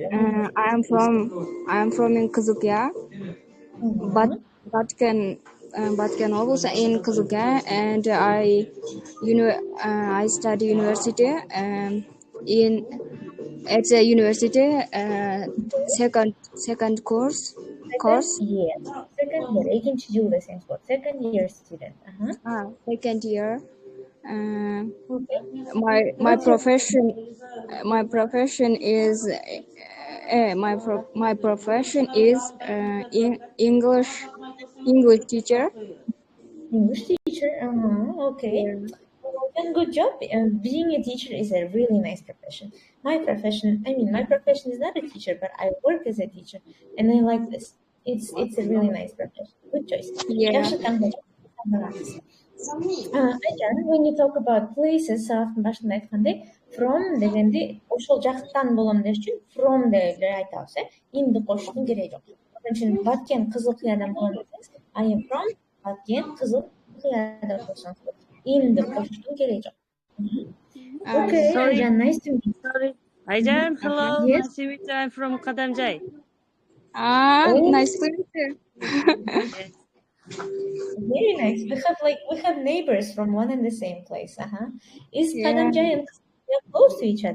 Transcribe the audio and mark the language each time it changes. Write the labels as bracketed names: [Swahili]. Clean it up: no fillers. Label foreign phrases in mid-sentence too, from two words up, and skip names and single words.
[English] I am from in Kızılkaya, Batken области in Kızılkaya, and I study university at the university second course. Yes, second year. [Kyrgyz] Экинчи жыл десеңиз бу. [English] Second year student. Second year. My profession is English teacher. English teacher. Okay. Yeah. done good job. Being a teacher is a really nice profession. My profession is not a teacher, but I work as a teacher, and I like this. It's a really nice profession. Good choice. Yeah. When you talk about places, [Kyrgyz] сабактын башында айткандай, from дегенди ошол жактан болом деш үчүн from деп айтабыз, инди кошуштун кереги жок. Ошон үчүн Баткен Кызыл Кыядан болом десеңиз, [English] I am from [Kyrgyz] Баткен Кызыл Кыядан болсоңуз, инди кошуштун кереги жок. [English] Okay, sorry. Nice to meet you. Sorry. Айжан, hello. Yes. Nice to meet you. I'm from Kadamjay. Nice to meet you. Yes. Very nice. We have neighbors from one and the same place. Is Kadamjay and Kızılkaya close to each other?